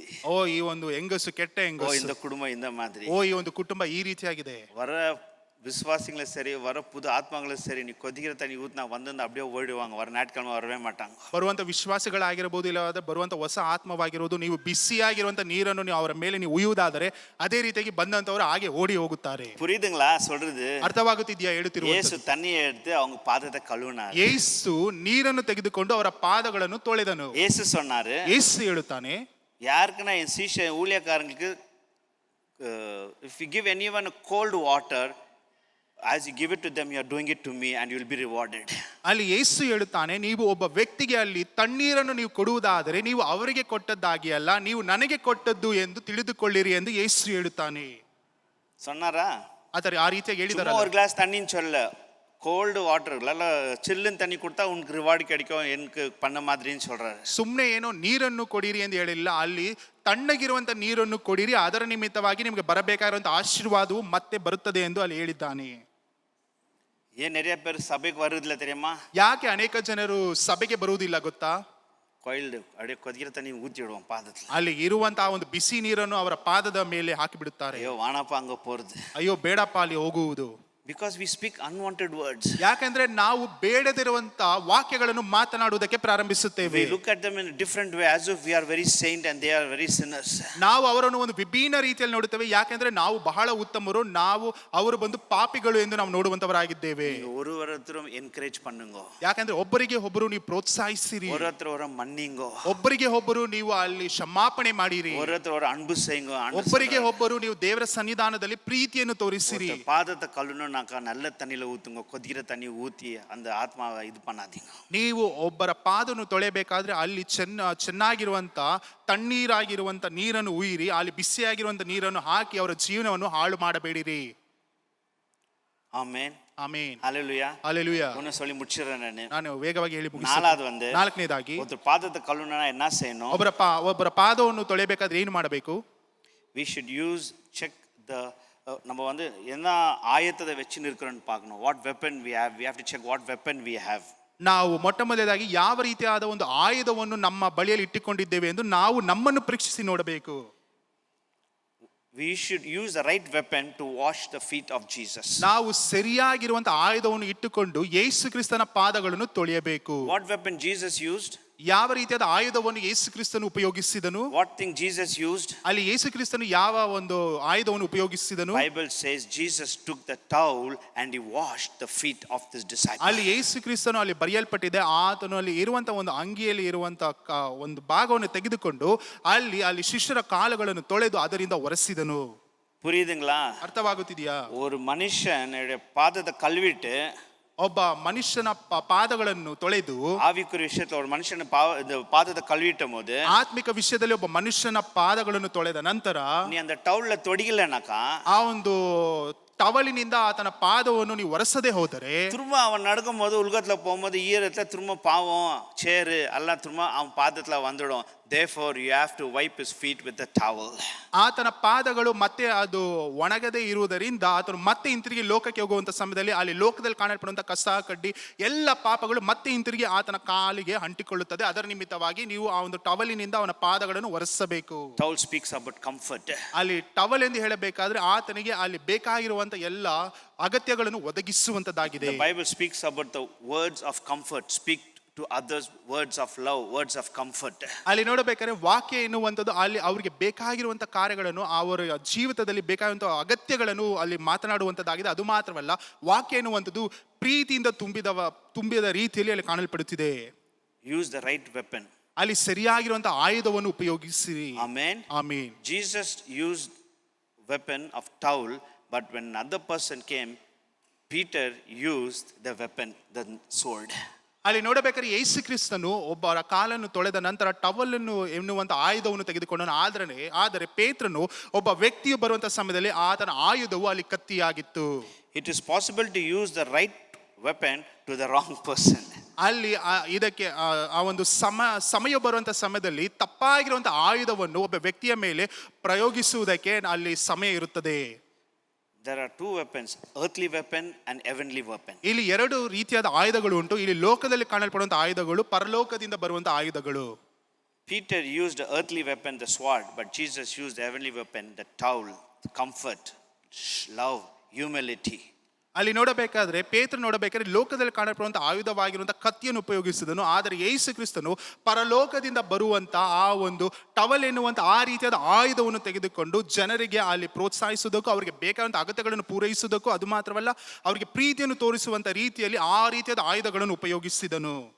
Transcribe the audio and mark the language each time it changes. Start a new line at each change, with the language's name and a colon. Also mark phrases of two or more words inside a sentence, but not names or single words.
Kannada: ಓ ಈ ಒಂದು ಹೆಂಗಸು ಕೆಟ್ಟ ஓ ಹೆಂಗಸು,
Tamil: இந்த குடும்பம் இந்த மாதிரி.
Kannada: ಓ ಈ ಒಂದು ಕುಟುಂಬ ಈ ರೀತಿಯಾಗಿದೆ.
Tamil: வர விசுவாசிங்களும் சரி, வர புது ஆத்மாங்களும் சரி, நீ கொதிக்கிற தண்ணி ஊத்தினா வந்து அப்படியே ஓடிடுவாங்க, வர ஞாயிற்றுக்கிழமை வரவே மாட்டாங்க.
Kannada: ಬರುವಂತ ವಿಶ್ವಾಸಗಳಾಗಿರಬಹುದು, ಇಲ್ಲವಾದ ಬರುವಂತ ಹೊಸ ಆತ್ಮವಾಗಿರೋದು, ನೀವು ಬಿಸಿಯಾಗಿರುವಂತ ನೀರನ್ನು ನೀವು ಅವರ ಮೇಲೆ ನೀವು ಉಯ್ಯುವುದಾದರೆ ಅದೇ ರೀತಿಯಾಗಿ ಬಂದಂತವರು ಹಾಗೆ ಓಡಿ ಹೋಗುತ್ತಾರೆ.
Tamil: புரியுதுங்களா சொல்றது?
Kannada: ಅರ್ಥವಾಗುತ್ತಿದೆಯಾ ಯೇಸು ಹೇಳುತ್ತಿರುವುದು?
Tamil: தண்ணியை எடுத்து அவங்க பாதத்தை கழுவினார்.
Kannada: ಯೇಸು ನೀರನ್ನು ತೆಗೆದುಕೊಂಡು ಅವರ ಪಾದಗಳನ್ನು ತೊಳೆದನು.
Tamil: ಯೇಸು சொன்னாரு,
Kannada: ಯೇಸು ಹೇಳುತ್ತಾನೆ,
Tamil: யாருக்குன்னா என் சீஷ ஊழியக்காரங்களுக்கு
English: if you give anyone a cold water, as you give it to them, you are doing it to me and you will be rewarded.
Kannada: ಅಲ್ಲಿ ಯೇಸು ಹೇಳುತ್ತಾನೆ, ನೀವು ಒಬ್ಬ ವ್ಯಕ್ತಿಗೆ ಅಲ್ಲಿ ತಣ್ಣೀರನ್ನು ನೀವು ಕೊಡುವುದಾದರೆ ನೀವು ಅವರಿಗೆ ಕೊಟ್ಟದ್ದಾಗಿ ಅಲ್ಲ, ನೀವು ನನಗೆ ಕೊಟ್ಟದ್ದು ಎಂದು ತಿಳಿದುಕೊಳ್ಳಿರಿ ಎಂದು ಯೇಸು ಹೇಳುತ್ತಾನೆ.
Tamil: சொன்னாரா?
Kannada: ಆದರೆ ಆ ರೀತಿಯಾಗಿ
Tamil: சும்மா
Kannada: ಹೇಳಿದಾರಲ್ಲ,
Tamil: ஒரு கிளாஸ் தண்ணின்னு சொல்ல,
English: cold water
Tamil: இல்ல சில்லுன்னு தண்ணி கொடுத்தா உனக்கு ரிவார்டு கிடைக்கும் எனக்கு பண்ண மாதிரின்னு சொல்றாரு.
Kannada: ಸುಮ್ಮನೆ ಏನೋ ನೀರನ್ನು ಕೊಡಿರಿ ಎಂದು ಹೇಳಿಲ್ಲ, ಅಲ್ಲಿ ತಣ್ಣಗಿರುವಂತ ನೀರನ್ನು ಕೊಡಿರಿ, ಅದರ ನಿಮಿತ್ತವಾಗಿ ನಿಮಗೆ ಬರಬೇಕಾಗಿರುವಂತ ಆಶೀರ್ವಾದವು ಮತ್ತೆ ಬರುತ್ತದೆ ಎಂದು ಅಲ್ಲಿ ಹೇಳಿದ್ದಾನೆ.
Tamil: ஏன் நிறைய பேர் சபைக்கு வருதில்ல தெரியுமா?
Kannada: ಯಾಕೆ ಅನೇಕ ಜನರು ಸಭೆಗೆ ಬರುವುದಿಲ್ಲ ಗೊತ್ತಾ?
Tamil: கோயில்டு அப்படியே கொதிக்கிற தண்ணி ஊத்தி விடுவோம் பாதத்துல.
Kannada: ಅಲ್ಲಿ ಇರುವಂತಹ ಒಂದು ಬಿಸಿ ನೀರನ್ನು ಅವರ ಪಾದದ ಮೇಲೆ ಹಾಕಿ ಬಿಡುತ್ತಾರೆ.
Tamil: ஐயோ வானப்பா அங்க போறது.
Kannada: ಅಯ್ಯೋ ಬೇಡಪ್ಪ ಅಲ್ಲಿ ಹೋಗುವುದು.
English: Because we speak unwanted words.
Kannada: ಯಾಕಂದ್ರೆ ನಾವು ಬೇಡದಿರುವಂತ ವಾಕ್ಯಗಳನ್ನು ಮಾತನಾಡುವುದಕ್ಕೆ ಪ್ರಾರಂಭಿಸುತ್ತೇವೆ.
English: We look at them in a different way as if we are very saint and they are very sinners.
Kannada: ನಾವು ಅವರನ್ನು ಒಂದು ವಿಭಿನ್ನ ರೀತಿಯಲ್ಲಿ ನೋಡುತ್ತೇವೆ, ಯಾಕಂದ್ರೆ ನಾವು ಬಹಳ ಉತ್ತಮರು, ಅವರು ಬಂದು ಪಾಪಿಗಳು ಎಂದು ನಾವು ನೋಡುವಂತವರಾಗಿದ್ದೇವೆ.
Tamil: ஒருவரும் என்கரேஜ் பண்ணுங்க.
Kannada: ಯಾಕಂದ್ರೆ ಒಬ್ಬರಿಗೆ ಒಬ್ಬರು ನೀವು ಪ್ರೋತ್ಸಾಹಿಸಿರಿ,
Tamil: ஒருவரை மன்னிங்க,
Kannada: ಒಬ್ಬರಿಗೆ ಒಬ್ಬರು ನೀವು ಅಲ್ಲಿ ಕ್ಷಮಾಪಣೆ ಮಾಡಿರಿ,
Tamil: ஒருவரை அன்பு செய்யுங்க,
Kannada: ಒಬ್ಬರಿಗೆ ಒಬ್ಬರು ನೀವು ದೇವರ ಸನ್ನಿಧಾನದಲ್ಲಿ ಪ್ರೀತಿಯನ್ನು ತೋರಿಸಿರಿ.
Tamil: பாதத்தை கழுவணும் நல்ல தண்ணியில ஊத்துங்க, கொதிக்கிற தண்ணி ஊத்தி அந்த ஆத்மாவை இது பண்ணாதீங்க.
Kannada: ನೀವು ಒಬ್ಬರ ಪಾದವನ್ನು ತೊಳೆಯಬೇಕಾದ್ರೆ ಅಲ್ಲಿ ಚೆನ್ನಾಗಿರುವಂತ ತಣ್ಣೀರಾಗಿರುವಂತ ನೀರನ್ನು ಉಯಿರಿ, ಅಲ್ಲಿ ಬಿಸಿಯಾಗಿರುವಂತ ನೀರನ್ನು ಹಾಕಿ ಅವರ ಜೀವನವನ್ನು ಹಾಳು ಮಾಡಬೇಡಿರಿ. ಆಮೆನ್, ಆಮೆನ್, ಹಲ್ಲೆಲೂಯಾ, ಹಲ್ಲೆಲೂಯಾ.
Tamil: ஒன்னு சொல்லி முடிச்சிடுறேன்
Kannada: ನಾನು ವೇಗವಾಗಿ ಹೇಳಿ
Tamil: நாலாவது
Kannada: ನಾಲ್ಕನೇದಾಗಿ,
Tamil: ஒரு பாதத்தை கழுவணும்னா என்ன செய்யணும்?
Kannada: ಒಬ್ಬರ ಪಾದವನ್ನು ತೊಳೆಯಬೇಕಾದ್ರೆ ಏನು ಮಾಡಬೇಕು?
English: we should check the
Tamil: நம்ம வந்து என்ன ஆயத்தத்தை வச்சுன்னு இருக்கிறோன்னு பார்க்கணும்.
English: what weapon we have to check what weapon we have.
Kannada: ನಾವು ಮೊಟ್ಟ ಮೊದಲಾಗಿ ಯಾವ ರೀತಿಯಾದ ಒಂದು ಆಯುಧವನ್ನು ನಮ್ಮ ಬಳಿಯಲ್ಲಿ ಇಟ್ಟುಕೊಂಡಿದ್ದೇವೆ ಎಂದು ನಾವು ನಮ್ಮನ್ನು ಪರೀಕ್ಷಿಸಿ ನೋಡಬೇಕು.
English: we should use the right weapon to wash the feet of Jesus.
Kannada: ನಾವು ಸರಿಯಾಗಿರುವಂತ ಆಯುಧವನ್ನು ಇಟ್ಟುಕೊಂಡು ಯೇಸು ಕ್ರಿಸ್ತನ ಪಾದಗಳನ್ನು ತೊಳೆಯಬೇಕು.
English: what weapon Jesus used?
Kannada: ಯಾವ ರೀತಿಯಾದ ಆಯುಧವನ್ನು ಯೇಸು ಕ್ರಿಸ್ತನು ಉಪಯೋಗಿಸಿದನು?
English: what thing Jesus used?
Kannada: ಅಲ್ಲಿ ಯೇಸು ಕ್ರಿಸ್ತನು ಯಾವ ಒಂದು ಆಯುಧವನ್ನು ಉಪಯೋಗಿಸಿದನು?
English: Bible says Jesus took the towel and he washed the feet of his disciples.
Kannada: ಅಲ್ಲಿ ಯೇಸು ಕ್ರಿಸ್ತನು ಅಲ್ಲಿ ಬರೆಯಲ್ಪಟ್ಟಿದೆ, ಆತನು ಅಲ್ಲಿ ಇರುವಂತ ಒಂದು ಅಂಗಿಯಲ್ಲಿ ಇರುವಂತ ಒಂದು ಭಾಗವನ್ನು ತೆಗೆದುಕೊಂಡು ಅಲ್ಲಿ ಶಿಷ್ಯರ ಕಾಲುಗಳನ್ನು ತೊಳೆದು ಅದರಿಂದ ಒರೆಸಿದನು.
Tamil: புரியுதுங்களா?
Kannada: ಅರ್ಥವಾಗುತ್ತಿದೆಯಾ?
Tamil: ஒரு மனுஷனுடைய பாதத்தை கழுவிட்டு,
Kannada: ಒಬ್ಬ ಮನುಷ್ಯನ ಪಾದಗಳನ್ನು ತೊಳೆದು,
Tamil: ஆவிக்குரிய விஷயத்துல ஒரு மனுஷன பாதத்தை கழுவிட்டும் போது,
Kannada: ಆತ್ಮಿಕ ವಿಷಯದಲ್ಲಿ ಒಬ್ಬ ಮನುಷ್ಯನ ಪಾದಗಳನ್ನು ತೊಳೆದ ನಂತರ
Tamil: நீ அந்த டவுல்ல தொடிக்கலனாக்கா,
Kannada: ಆ ಒಂದು ಟವಲಿನಿಂದ ಆತನ ಪಾದವನ್ನು ನೀವು ಒರೆಸದೆ ಹೋದರೆ,
Tamil: திரும்ப அவன் நடக்கும் போது உலகத்துல போகும்போது ஈரத்துல திரும்ப பாவம் சேரு எல்லாம் திரும்ப அவன் பாதத்துல வந்துடும்.
English: therefore you have to wipe his feet with the towel.
Kannada: ಆತನ ಪಾದಗಳು ಮತ್ತೆ ಅದು ಒಣಗದೆ ಇರುವುದರಿಂದ ಆತನು ಮತ್ತೆ ಹಿಂತಿರುಗಿ ಲೋಕಕ್ಕೆ ಹೋಗುವಂತ ಸಮಯದಲ್ಲಿ ಅಲ್ಲಿ ಲೋಕದಲ್ಲಿ ಕಾಣಲ್ಪಡುವಂತ ಕಸ ಕಡ್ಡಿ ಎಲ್ಲ ಪಾಪಗಳು ಮತ್ತೆ ಹಿಂತಿರುಗಿ ಆತನ ಕಾಲಿಗೆ ಅಂಟಿಕೊಳ್ಳುತ್ತದೆ. ಅದರ ನಿಮಿತ್ತವಾಗಿ ನೀವು ಆ ಒಂದು ಟವಲಿನಿಂದ ಅವನ ಪಾದಗಳನ್ನು ಒರೆಸಬೇಕು.
English: towel speaks about comfort.
Kannada: ಅಲ್ಲಿ ಟವಲ್ ಎಂದು ಹೇಳಬೇಕಾದ್ರೆ ಆತನಿಗೆ ಅಲ್ಲಿ ಬೇಕಾಗಿರುವಂತ ಎಲ್ಲ ಅಗತ್ಯಗಳನ್ನು ಒದಗಿಸುವಂತದ್ದಾಗಿದೆ.
English: the Bible speaks about the words of comfort. speak to others words of love, words of comfort.
Kannada: ಅಲ್ಲಿ ನೋಡಬೇಕಾದ್ರೆ ವಾಕ್ಯ ಎನ್ನುವಂಥದ್ದು ಅಲ್ಲಿ ಅವರಿಗೆ ಬೇಕಾಗಿರುವಂತ ಕಾರ್ಯಗಳನ್ನು, ಅವರ ಜೀವಿತದಲ್ಲಿ ಬೇಕಾಗಿರುವಂತ ಅಗತ್ಯಗಳನ್ನು ಅಲ್ಲಿ ಮಾತನಾಡುವಂತದ್ದಾಗಿದೆ. ಅದು ಮಾತ್ರವಲ್ಲ, ವಾಕ್ಯ ಎನ್ನುವಂಥದ್ದು ಪ್ರೀತಿಯಿಂದ ತುಂಬಿದ ರೀತಿಯಲ್ಲಿ ಅಲ್ಲಿ ಕಾಣಲ್ಪಡುತ್ತಿದೆ.
English: use the right weapon.
Kannada: ಅಲ್ಲಿ ಸರಿಯಾಗಿರುವಂತಹ ಆಯುಧವನ್ನು ಉಪಯೋಗಿಸಿರಿ.
English: Amen.
Kannada: ಆಮೆನ್.
English: Jesus used weapon of towel, but when another person came, Peter used the weapon, the sword.
Kannada: ಅಲ್ಲಿ ನೋಡಬೇಕಾದ್ರೆ ಯೇಸು ಕ್ರಿಸ್ತನು ಒಬ್ಬರ ಕಾಲನ್ನು ತೊಳೆದ ನಂತರ ಟವಲನ್ನು ಎನ್ನುವಂತ ಆಯುಧವನ್ನು ತೆಗೆದುಕೊಂಡನು. ಆದರೆ ಪೇತ್ರನು ಒಬ್ಬ ವ್ಯಕ್ತಿಯು ಬರುವಂತ ಸಮಯದಲ್ಲಿ ಆತನ ಆಯುಧವು ಅಲ್ಲಿ ಕತ್ತಿಯಾಗಿತ್ತು.
English: It is possible to use the right weapon to the wrong person.
Kannada: ಅಲ್ಲಿ ಇದಕ್ಕೆ ಆ ಒಂದು ಸಮಯ ಬರುವಂತ ಸಮಯದಲ್ಲಿ ತಪ್ಪಾಗಿರುವಂತ ಆಯುಧವನ್ನು ಒಬ್ಬ ವ್ಯಕ್ತಿಯ ಮೇಲೆ ಪ್ರಯೋಗಿಸುವುದಕ್ಕೆ ಅಲ್ಲಿ ಸಮಯ ಇರುತ್ತದೆ.
English: There are two weapons, earthly weapon and heavenly weapon.
Kannada: ಇಲ್ಲಿ ಎರಡು ರೀತಿಯಾದ ಆಯುಧಗಳು ಉಂಟು. ಇಲ್ಲಿ ಲೋಕದಲ್ಲಿ ಕಾಣಲ್ಪಡುವಂತ ಆಯುಧಗಳು, ಪರಲೋಕದಿಂದ ಬರುವಂತ ಆಯುಧಗಳು.
English: Peter used the earthly weapon, the sword, but Jesus used the heavenly weapon, the towel, the comfort, love, humility.
Kannada: ಅಲ್ಲಿ ನೋಡಬೇಕಾದ್ರೆ ಪೇತ್ರ ನೋಡಬೇಕಾದ್ರೆ ಲೋಕದಲ್ಲಿ ಕಾಣಲ್ಪಡುವಂತ ಆಯುಧವಾಗಿರುವಂತ ಕತ್ತಿಯನ್ನು ಉಪಯೋಗಿಸಿದನು. ಆದರೆ ಯೇಸು ಕ್ರಿಸ್ತನು ಪರಲೋಕದಿಂದ ಬರುವಂತ ಆ ಒಂದು ಟವಲ್ ಎನ್ನುವಂತ ಆ ರೀತಿಯಾದ ಆಯುಧವನ್ನು ತೆಗೆದುಕೊಂಡು ಜನರಿಗೆ ಅಲ್ಲಿ ಪ್ರೋತ್ಸಾಹಿಸುವುದಕ್ಕೂ, ಅವರಿಗೆ ಬೇಕಾದಂತ ಅಗತ್ಯಗಳನ್ನು ಪೂರೈಸುವುದಕ್ಕೂ, ಅದು ಮಾತ್ರವಲ್ಲ ಅವರಿಗೆ ಪ್ರೀತಿಯನ್ನು ತೋರಿಸುವಂತ ರೀತಿಯಲ್ಲಿ ಆ ರೀತಿಯಾದ ಆಯುಧಗಳನ್ನು ಉಪಯೋಗಿಸಿದನು.